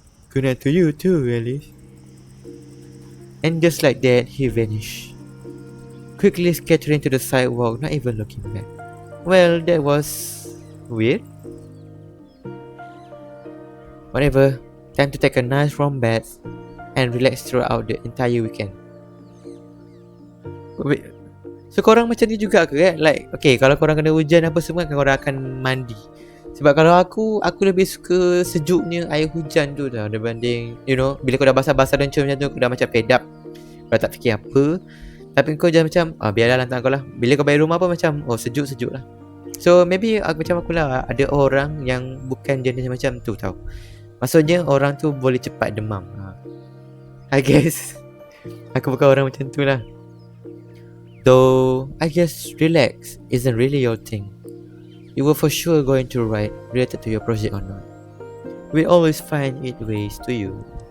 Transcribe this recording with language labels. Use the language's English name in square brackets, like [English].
[English] Good night to you too, Alice. And just like that, he vanished, quickly scattering to the sidewalk, not even looking back. Well, that was weird. Whatever. Time to take a nice warm bath and relax throughout the entire weekend. Wait. [Malay] So korang macam ni juga ke kan? Like, okay, kalau korang kena hujan apa semua kan korang akan mandi. Sebab kalau aku lebih suka sejuknya air hujan tu tau, dibanding, [English] you know, [Malay] bila kau dah basah-basah dan macam tu, kau dah macam [English] fed up, [Malay] kau tak fikir apa. Tapi kau jangan macam, biarlah lantak kau lah. Bila kau balik rumah pun macam, sejuk-sejuk lah. [English] So maybe [Malay] macam aku lah, ada orang yang bukan jenis macam tu tau. Maksudnya orang tu boleh cepat demam. [English] I guess [Malay] aku bukan orang macam tu lah. [English] Though I guess relax isn't really your thing. You were for sure going to write related to your project or not. We always find it ways to you.